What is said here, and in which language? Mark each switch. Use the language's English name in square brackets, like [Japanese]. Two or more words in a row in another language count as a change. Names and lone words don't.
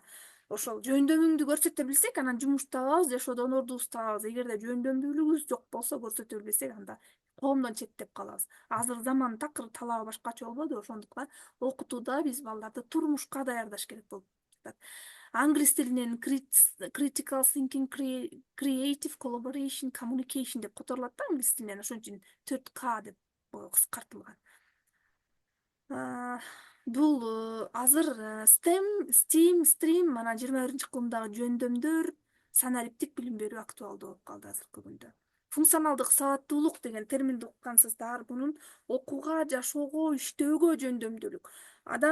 [Kyrgyz] Ошол жөндөмүңдү көрсөтө билсек, анан жумуштап алабыз, жашоодон ордубузду табабыз. Эгерде жөндөмдүүлүгүбүз жок болсо, көрсөтө билбесек, анда коомдон четтеп калабыз. Азыр заман такыр талабы башкача болбойбу, ошондуктан окутууда биз балдарды турмушка даярдаш керек болуп жатат. Англис тилинен [English] critical thinking, creative collaboration, communication [Kyrgyz] деп которулат да англис тилинен, ошон үчүн 4К деп кыскартылган. Бул азыр STEAM, STREAM, мана 21 кылымдагы жөндөмдөр санариптик билим берүү актуалдуу болуп калды азыркы күндө. Функционалдык сабаттуулук деген терминди уккансыздар, бунун окууга, жашоого, иштөөгө жөндөмдүүлүк.